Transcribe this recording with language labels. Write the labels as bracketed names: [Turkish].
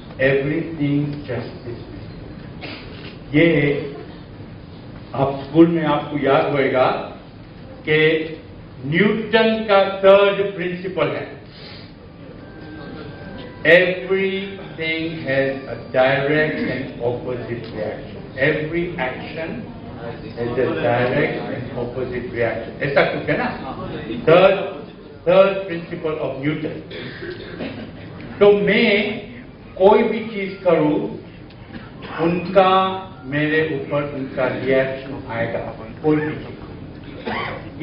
[English] Everything justice. [Hindi] ये आप school में आपको याद होएगा कि न्यूटन का थर्ड प्रिंसिपल है, [English] everything has a direct and opposite reaction. Every action has a direct and opposite reaction. [Hindi] ऐसा कुछ है ना, थर्ड प्रिंसिपल ऑफ न्यूटन। तो मैं कोई भी चीज करूं, उनका मेरे ऊपर उनका रिएक्शन आएगा, कोई भी चीज।